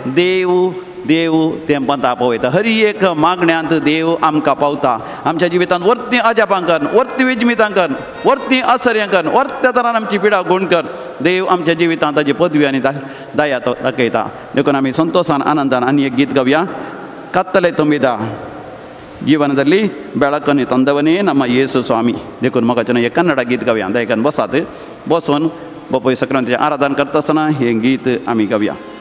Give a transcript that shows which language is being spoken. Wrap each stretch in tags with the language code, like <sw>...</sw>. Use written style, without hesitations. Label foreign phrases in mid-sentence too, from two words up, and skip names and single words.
<kok>देव तें पंता पळयता हर एक मागण्यांत देव आमकां पावता आमच्या जिवितांत वर्ती अजापां कर वर्ती विजमितां कर वर्ती आसर्यां कर वर्त्या तरान आमची पिडा गूण कर देव आमच्या जिवितांत ताची पदवी आनी दया तो दाखयता देखून आमी संतोषान आनंदान आनी एक गीत गावया</kok> <kn>ಕತ್ತಲೆ ತುಂಬಿದ ಜೀವನದಲ್ಲಿ ಬೆಳಕನ್ನು ತಂದವನೇ ನಮ್ಮ ಯೇಸು ಸ್ವಾಮಿ</kn> <kok>देखून मगाच्यान हे कन्नड गीत गावया दयकान बसात बसोन बपय संक्रांतीचें आराधन करता आसतना हे गीत आमी गावया</kok>